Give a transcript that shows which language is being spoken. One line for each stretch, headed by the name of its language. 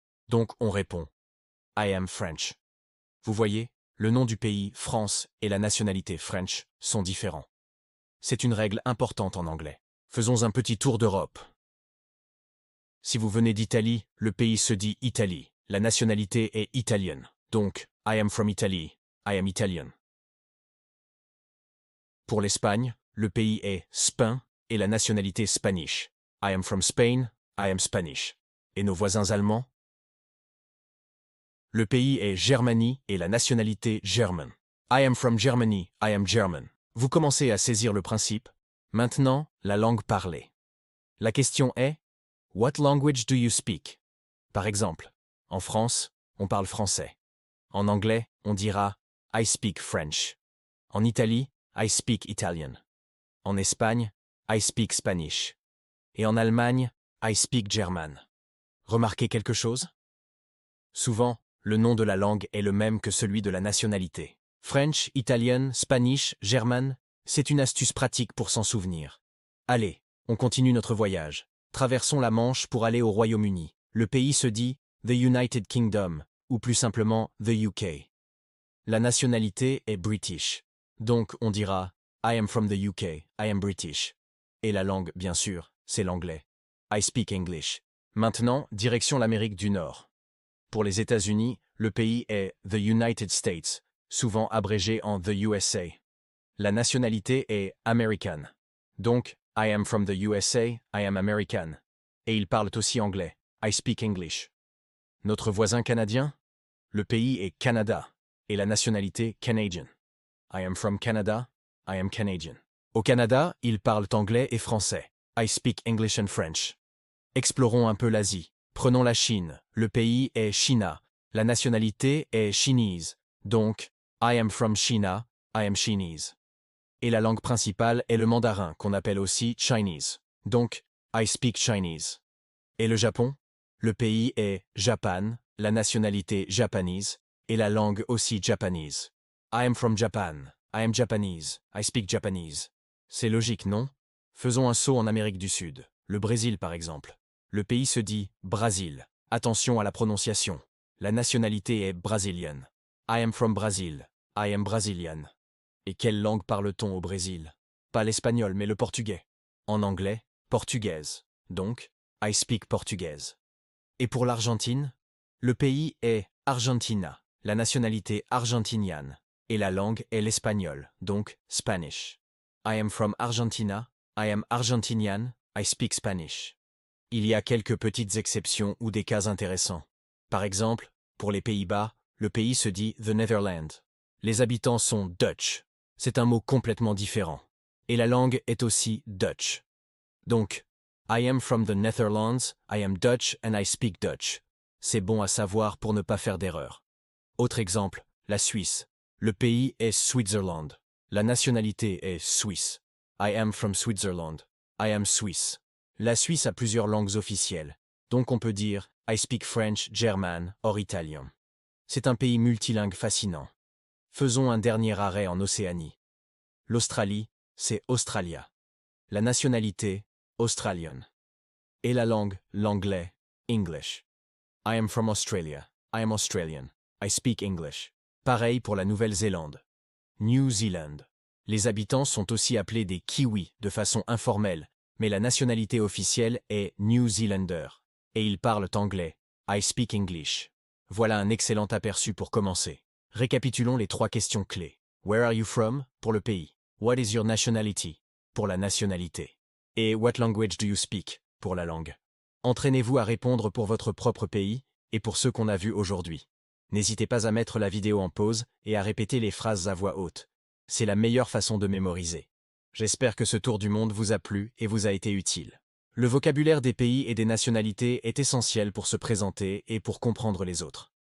French: Donc on répond «
English: I am French
French: ». Vous voyez, le nom du pays, France, et la nationalité French sont différents. C'est une règle importante en anglais. Faisons un petit tour d'Europe. Si vous venez d'Italie, le pays se dit Italie. La nationalité est italienne.
English: Donc, I am from Italy, I am Italian.
French: Pour l'Espagne, le pays est Spain et la nationalité Spanish.
English: I am from Spain, I am Spanish.
French: Et nos voisins allemands? Le pays est Germanie et la nationalité German.
English: I am from Germany, I am German.
French: Vous commencez à saisir le principe. Maintenant, la langue parlée. La question est
English: « What language do you speak ?»
French: Par exemple, en France, on parle français. En anglais, on dira «
English: I speak French ».
French: En Italie,
English: « I speak Italian ».
French: En Espagne,
English: « I speak Spanish ».
French: Et en Allemagne, «
English: I speak German
French: ». Remarquez quelque chose? Souvent, le nom de la langue est le même que celui de la nationalité. French, Italian, Spanish, German, c'est une astuce pratique pour s'en souvenir. Allez, on continue notre voyage. Traversons la Manche pour aller au Royaume-Uni. Le pays se dit The United Kingdom, ou plus simplement The UK. La nationalité est British. Donc on dira
English: I am from the UK, I am British.
French: Et la langue, bien sûr, c'est l'anglais.
English: I speak English.
French: Maintenant, direction l'Amérique du Nord. Pour les États-Unis, le pays est The United States, souvent abrégé en The USA. La nationalité est American.
English: Donc, I am from the USA, I am American.
French: Et ils parlent aussi anglais.
English: I speak English.
French: Notre voisin canadien? Le pays est Canada. Et la nationalité Canadian.
English: I am from Canada, I am Canadian.
French: Au Canada, ils parlent anglais et français.
English: I speak English and French.
French: Explorons un peu l'Asie. Prenons la Chine. Le pays est China. La nationalité est Chinese.
English: Donc, I am from China, I am Chinese.
French: Et la langue principale est le mandarin, qu'on appelle aussi Chinese. Donc,
English: I speak Chinese.
French: Et le Japon? Le pays est Japan, la nationalité Japanese, et la langue aussi Japanese.
English: I am from Japan, I am Japanese, I speak Japanese.
French: C'est logique, non? Faisons un saut en Amérique du Sud. Le Brésil, par exemple. Le pays se dit Brésil. Attention à la prononciation. La nationalité est brésilienne.
English: I am from Brazil, I am Brazilian.
French: Et quelle langue parle-t-on au Brésil? Pas l'espagnol, mais le portugais. En anglais, portugaise.
English: Donc, I speak portugaise.
French: Et pour l'Argentine? Le pays est Argentina, la nationalité argentinienne. Et la langue est l'espagnol, donc Spanish.
English: I am from Argentina, I am Argentinian, I speak Spanish.
French: Il y a quelques petites exceptions ou des cas intéressants. Par exemple, pour les Pays-Bas, le pays se dit The Netherlands. Les habitants sont Dutch. C'est un mot complètement différent. Et la langue est aussi Dutch.
English: Donc, I am from the Netherlands, I am Dutch and I speak Dutch.
French: C'est bon à savoir pour ne pas faire d'erreur. Autre exemple, la Suisse. Le pays est Switzerland. La nationalité est suisse.
English: I am from Switzerland. I am Swiss.
French: La Suisse a plusieurs langues officielles. Donc on peut dire
English: I speak French, German or Italien.
French: C'est un pays multilingue fascinant. Faisons un dernier arrêt en Océanie. L'Australie, c'est Australia. La nationalité, Australian. Et la langue, l'anglais, English.
English: I am from Australia. I am Australian. I speak English.
French: Pareil pour la Nouvelle-Zélande. New Zealand. Les habitants sont aussi appelés des Kiwis de façon informelle, mais la nationalité officielle est New Zealander. Et ils parlent anglais.
English: I speak English.
French: Voilà un excellent aperçu pour commencer. Récapitulons les 3 questions clés.
English: Where are you from?
French: Pour le pays.
English: What is your nationality?
French: Pour la nationalité. Et
English: what language do you speak?
French: Pour la langue. Entraînez-vous à répondre pour votre propre pays et pour ceux qu'on a vus aujourd'hui. N'hésitez pas à mettre la vidéo en pause et à répéter les phrases à voix haute. C'est la meilleure façon de mémoriser. J'espère que ce tour du monde vous a plu et vous a été utile. Le vocabulaire des pays et des nationalités est essentiel pour se présenter et pour comprendre les autres.